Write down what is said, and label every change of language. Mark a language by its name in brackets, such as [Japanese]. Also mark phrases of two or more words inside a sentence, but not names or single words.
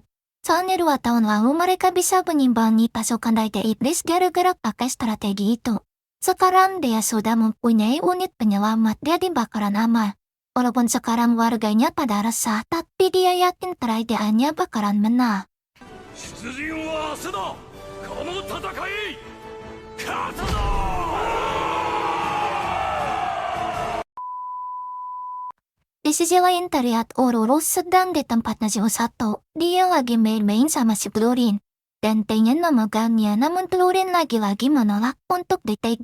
[Indonesian] Soalnya 2 tahun lalu mereka bisa menyimbangi pasukan Raja Iblis gara-gara pakai strategi itu. Sekarang dia sudah mempunyai unit penyelamat, jadi bakaran aman. Walaupun sekarang warganya pada resah, tapi dia yakin kerajaannya bakaran menang. [Japanese] 出陣は明日だ。この戦い勝つぞ。 [Indonesian] Di sisi lain terlihat Ororo sedang di tempatnya si Osato. Dia lagi main-main sama si Blurin. Dan pengen memegangnya, namun Blurin lagi-lagi menolak untuk dipegang.